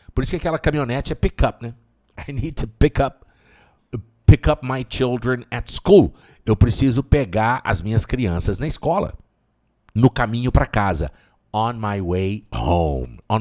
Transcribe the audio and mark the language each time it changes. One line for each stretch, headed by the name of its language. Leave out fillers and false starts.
Portuguese: Por isso que aquela caminhonete é pick up, né?
English: I need to pick up my children at school.
Portuguese: Eu preciso pegar as minhas crianças na escola. No caminho para casa.
English: On my way home.